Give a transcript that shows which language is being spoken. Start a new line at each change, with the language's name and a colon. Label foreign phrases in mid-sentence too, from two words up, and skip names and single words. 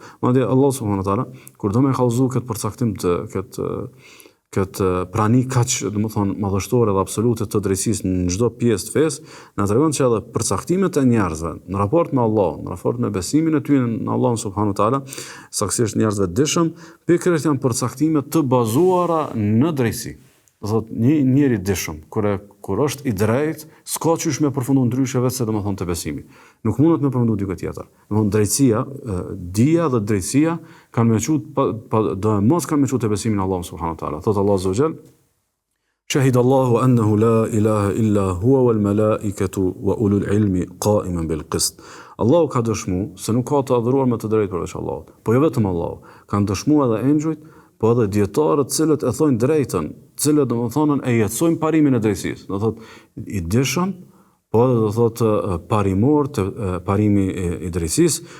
Albanian: Madje Allah
Arabic: سبحانه وتعالى
Albanian: kur do më kallëzu këtë përcaktim të këtë prani kaq domethënë madhështore dhe absolute të drejtësisë në çdo pjesë të fesë, na tregon se edhe përcaktimet e njerëzve në raport me Allah, në raport me besimin e tyre në Allah
Arabic: سبحانه وتعالى,
Albanian: saktësisht njerëzve të dishëm, pikërisht janë përcaktime të bazuara në drejtësi. Do thotë një njeri dishëm, kur është i drejtë, s'ka qysh me përfundu ndryshe vetë se domethënë të besimi. Nuk mundet me përfundu dikë tjetër. Domethënë drejtësia, dija dhe drejtësia kanë me qut do mos kanë me qut të besimin në Allah
Arabic: سبحانه وتعالى.
Albanian: Thot
Arabic: Allah عز وجل: "شهد الله أنه لا إله إلا هو والملائكة وأولو العلم قائما بالقسط."
Albanian: Allahu ka dëshmuar se nuk ka të adhuruar me të drejtë përveç Allahut. Po jo vetëm Allahu, kanë dëshmuar edhe engjujt, po edhe dietarët cilët e thojnë drejtën, cilët domethënë e jetësojnë parimin e drejtësisë. Do thotë i dishëm, po edhe do thotë parimor të parimi i drejtësisë,